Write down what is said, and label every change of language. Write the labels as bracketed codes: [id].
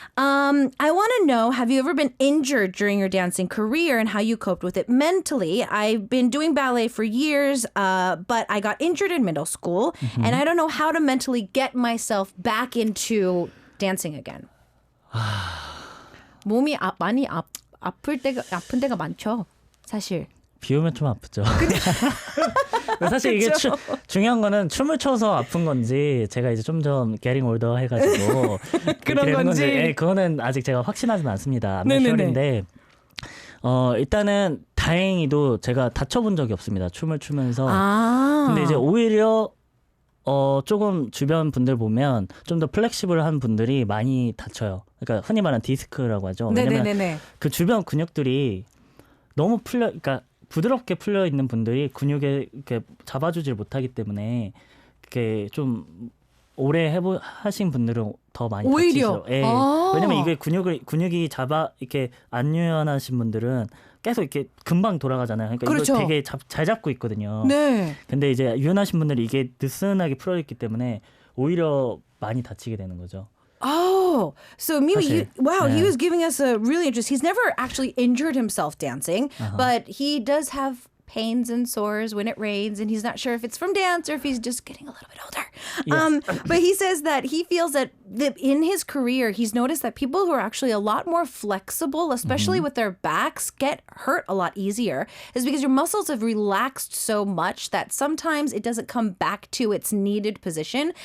[en] I want to know, have you ever been injured during your dancing career and how you coped with it mentally? I've been doing ballet for years, but I got injured in middle school, and I don't know how to mentally get myself back into dancing again. [ko] 몸이 많이 아픈 데가 많죠, 사실. 비 오면 좀 아프죠. 사실 이게 중요한 거는 춤을 춰서 아픈 건지 제가 이제 좀 [en] getting older [ko] 해가지고 그런 건지 네, 그거는 아직 제가 확신하지는 않습니다. 네네네. 데 일단은 다행히도 제가 다쳐본 적이 없습니다. 춤을 추면서. 근데 이제 오히려 조금 주변 분들 보면 좀 더 플렉시블한 분들이 많이 다쳐요. 그러니까 흔히 말하는 디스크라고 하죠. 왜냐면 그 주변 근육들이 너무 그러니까 부드럽게 풀려 있는 분들이 근육에 이렇게 잡아주질 못하기 때문에 그게 좀 오래 하신 분들은 더 많이 오히려? 다치죠. 예. 왜냐면 이게 근육이 이렇게 안 유연하신 분들은 계속 이렇게 금방 돌아가잖아요. 그러니까 그렇죠. 이걸 되게 잘 잡고 있거든요. 네. 근데 이제 유연하신 분들이 이게 느슨하게 풀어 있기 때문에 오히려 많이 다치게 되는 거죠. [en] Oh, so Mimi, [ko] 사실, [en] he was giving us a really interesting. He's never actually injured himself dancing, but he does have pains and sores when it rains, and he's not sure if it's from dance or if he's just getting a little bit older. Yes. But he says that he feels that in his career, he's noticed that people who are actually a lot more flexible, especially with their backs, get hurt a lot easier, is because your muscles have relaxed so much that sometimes it doesn't come back to its needed position.